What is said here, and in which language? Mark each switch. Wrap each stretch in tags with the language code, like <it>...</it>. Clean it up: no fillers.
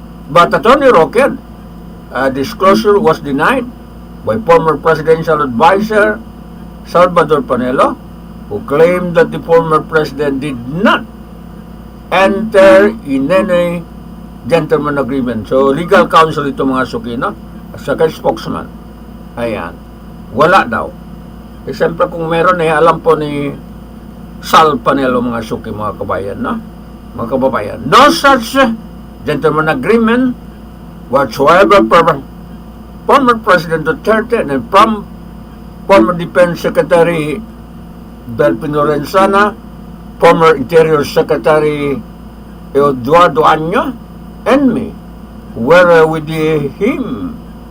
<en>But Attorney Roque, disclosure was denied by former presidential advisor Salvador Panelo, who claimed that the former president did not enter in any gentleman agreement.</en> <tl>So, legal counsel ito mga suki, no? At saka spokesman. Ayan. Wala daw. Eh, siyempre kung meron alam po ni Sal Panelo mga suki, mga kabayan, no? Mga kababayan.</tl> <en>No such gentleman agreement whatsoever from former President Duterte and from former Defense Secretary Delphin Lorenzana, former Interior Secretary Eduardo Año, and me were with him.</en>